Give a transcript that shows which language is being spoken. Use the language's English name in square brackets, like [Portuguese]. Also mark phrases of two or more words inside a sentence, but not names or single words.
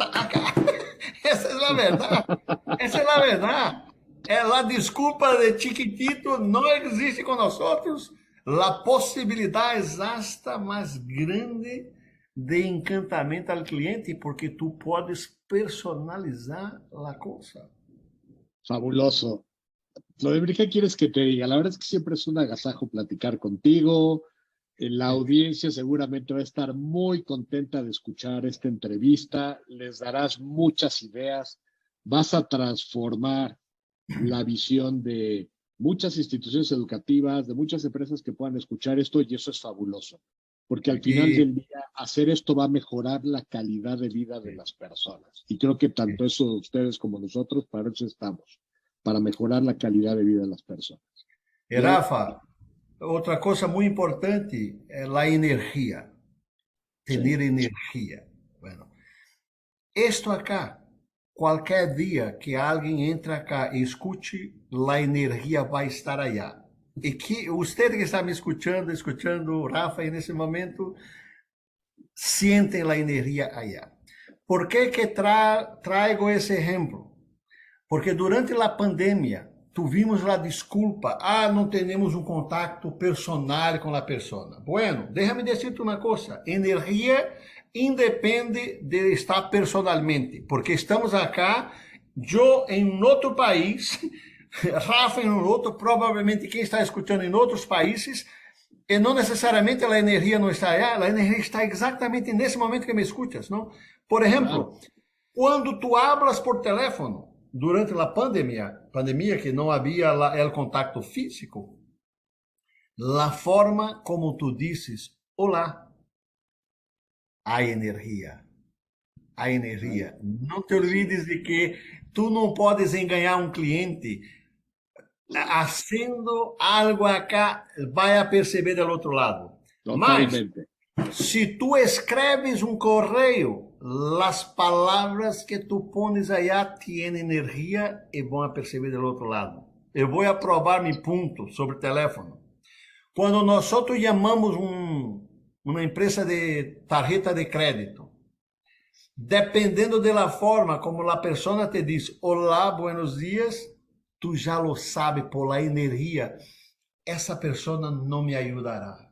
[Portuguese] Essa é a verdade. Essa é a verdade. A desculpa de chiquitito não existe com nós outros. A possibilidade é hasta mais grande de encantamento ao cliente, porque tu podes personalizar a coisa. Fabuloso. [Spanish] Vladimir, ¿qué quieres que te diga? La verdad es que siempre es un agasajo platicar contigo. La audiencia seguramente va a estar muy contenta de escuchar esta entrevista. Les darás muchas ideas. Vas a transformar la visión de muchas instituciones educativas, de muchas empresas que puedan escuchar esto, y eso es fabuloso. Porque al final del día, hacer esto va a mejorar la calidad de vida de las personas. Y creo que tanto eso ustedes como nosotros, para eso estamos, para mejorar la calidad de vida de las personas. [Portuguese] E Rafa, outra coisa muito importante é a energia. Ter energia. Bueno, isto acá, qualquer dia que alguém entre acá e escute, a energia vai estar allá. E que você que está me escutando, Rafa, e nesse momento, sentem a energia allá. Por que traigo esse exemplo? Porque durante a pandemia, tuvimos a desculpa, não temos um contato personal com a pessoa. [Spanish] Bueno, déjame decirte [Portuguese] uma coisa, energia independe de estar personalmente, porque estamos acá, eu em outro país, Rafa em outro, provavelmente quem está escutando em outros países, e não necessariamente a energia não está allá, a energia está exatamente nesse momento que me escutas, não? Por exemplo, quando tu [Spanish] hablas por teléfono, [Portuguese] durante a pandemia que não havia o contato físico, a forma como tu dices, olá, há energia. Há energia. Não te olvides de que tu não podes enganar um cliente fazendo algo acá, vai a perceber do outro lado. Totalmente. Mas, se tu escreves um correio, as palavras que tu pones allá têm energia e vão a perceber do outro lado. Eu vou provar meu ponto sobre o telefone. Quando nós chamamos uma empresa de [Spanish] tarjeta de crédito, [Portuguese] dependendo da forma como a pessoa te diz, olá, [Spanish] buenos dias, [Portuguese] tu já [Spanish] lo sabe por la [Portuguese] energia, essa pessoa não me ajudará.